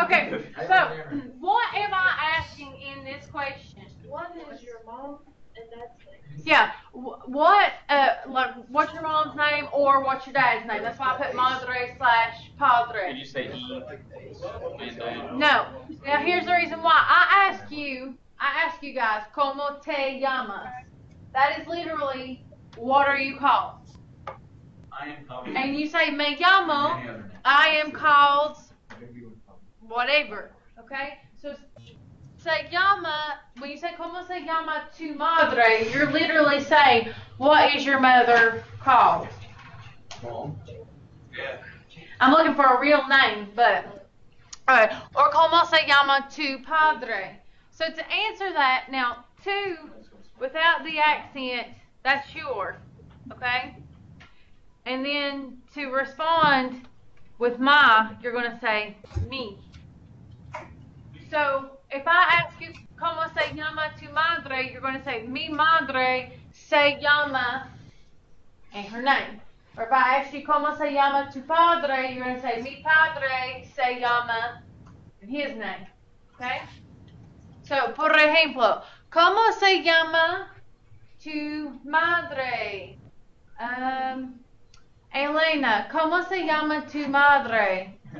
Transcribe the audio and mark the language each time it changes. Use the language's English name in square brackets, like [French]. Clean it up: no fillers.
[English] Okay, so what am I asking in this question? What is your mom and dad's name? Yeah, what's your mom's name or what's your dad's name? That's why I put madre / padre. Could you say E? And dad? No. Now here's the reason why. I ask you guys, [Spanish] ¿Cómo te llamas? [English] That is literally, what are you called? I am called. And you say, [Spanish] me llamo, [English] I am called whatever. Okay? [Spanish] So se llama, [English] when you say [Spanish] ¿Cómo se llama tu madre? [English] You're literally saying, what is your mother called? Mom. Yeah. I'm looking for a real name, but alright. [Spanish] Or ¿Cómo se llama tu padre? [English] So to answer that, now tu without the accent, that's your, okay? And then to respond with my, you're going to say me. So if I ask you [Spanish] ¿Cómo se llama tu madre? [English] You're going to say [Spanish] mi madre se llama [English] and her name. Or if I ask you [Spanish] ¿Cómo se llama tu padre? [English] You're going to say [Spanish] mi padre se llama [English] and his name. Okay? [Spanish] So, por ejemplo, ¿Cómo se llama tu madre? Elena, ¿cómo se llama tu madre?